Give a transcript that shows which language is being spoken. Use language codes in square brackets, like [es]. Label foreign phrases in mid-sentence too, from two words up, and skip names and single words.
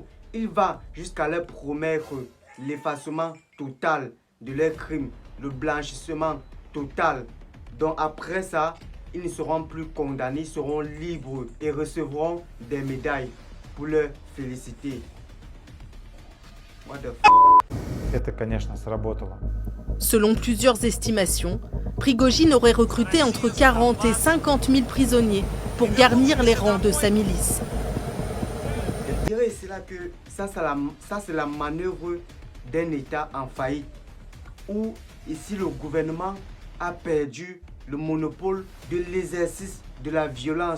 [fr] Il va jusqu'à leur promettre l'effacement total de leurs crimes, le blanchissement total. Donc après ça, ils ne seront plus condamnés, ils seront libres et recevront des médailles pour leur féliciter. [en] What the f***? [ru] Это, конечно, сработало. [fr] Selon plusieurs estimations, Prigojine aurait recruté entre 40 et 50 000 prisonniers pour garnir les rangs de sa milice. Je dirais là que ça c'est la manœuvre d'un État en faillite, où ici le gouvernement a perdu le monopole de l'exercice de la violence.